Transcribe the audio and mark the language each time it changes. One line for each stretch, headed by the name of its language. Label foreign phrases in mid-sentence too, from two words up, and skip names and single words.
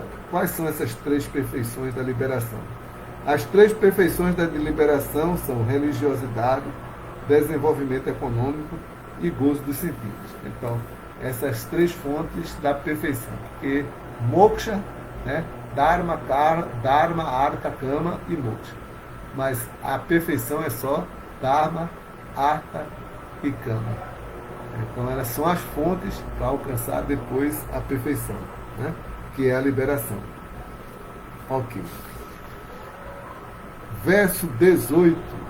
Portuguese: Quais são essas 3 perfeições da liberação? As 3 perfeições da liberação são religiosidade, desenvolvimento econômico e gozo dos sentidos. Então, essas 3 fontes da perfeição, porque moksha, né,
Sanskrit: dharma, artha, kama e moksha.
Portuguese: Mas a perfeição é só
Sanskrit: dharma, artha
Portuguese: e kama. Então elas são as fontes para alcançar depois a perfeição, né, que é a liberação. Ok. Verso 18.